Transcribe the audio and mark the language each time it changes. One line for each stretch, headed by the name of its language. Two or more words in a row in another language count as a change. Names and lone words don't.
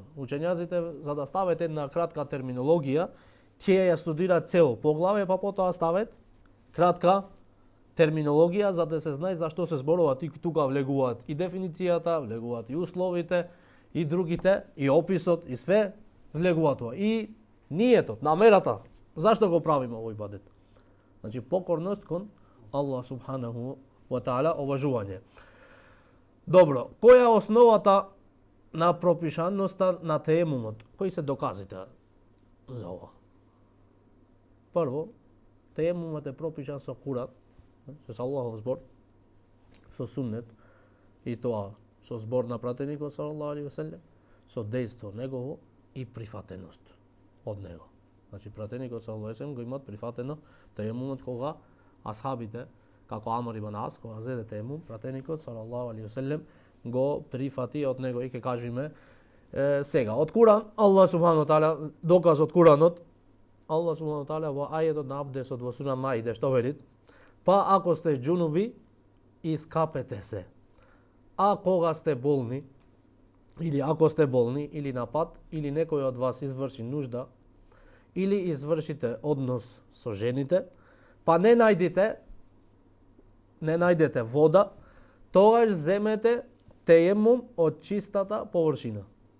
Macedonian: Учењаците, за да стават една кратка терминологија, тие ја студираат цело поглавје, па потоа стават кратка терминологија за да се знае за што се зборува. Тука влегуваат и дефиницијата, влегуваат и условите, и другите, и описот, и све влегува тоа. И ниетот, намерата, зашто го правиме овој ибадет? Значи покорност кон Аллах
Arabic: سبحانه وتعالى,
Macedonian: обожување. Добро, која е основата на пропишаноста на теемумот? Кои се доказите за ова? Прво, теемумот е пропишан со Куран, со Аллахов збор, со суннет, и тоа со збор на пратеникот
Arabic: صلى الله عليه وسلم,
Macedonian: со дејство негово и прифатеност од него. Значи пратеникот
Arabic: صلى الله عليه وسلم
Macedonian: го имат прифатено теемумот кога асхабите, како Амр ибн Ас, кога зеде теемум, пратеникот
Arabic: صلى الله عليه وسلم
Macedonian: го прифати од него, и ќе кажеме сега. Од Куран, Аллах
Arabic: سبحانه وتعالى,
Macedonian: доказ од Куранот, Аллах
Arabic: سبحانه وتعالى
Macedonian: во ајетот на абдесот во сура Маида што вели? Па ако сте џунуби, искапете се. А кога сте болни, или ако сте болни, или на пат, или некој од вас изврши нужда, или извршите однос со жените, па не најдете вода, тогаш земете теемум од чистата површина.